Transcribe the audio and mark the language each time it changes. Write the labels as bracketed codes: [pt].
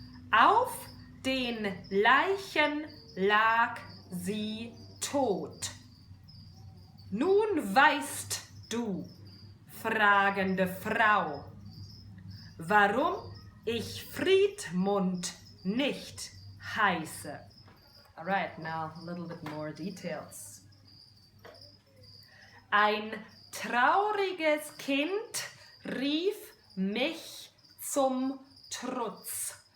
[de] Auf den Leichen lag sie tot. Nun weißt du, fragende Frau, warum ich Siegmund nicht heiße. [en] Alright, now a little bit more details. [de] Ein trauriges Kind rief mich zum Trutz.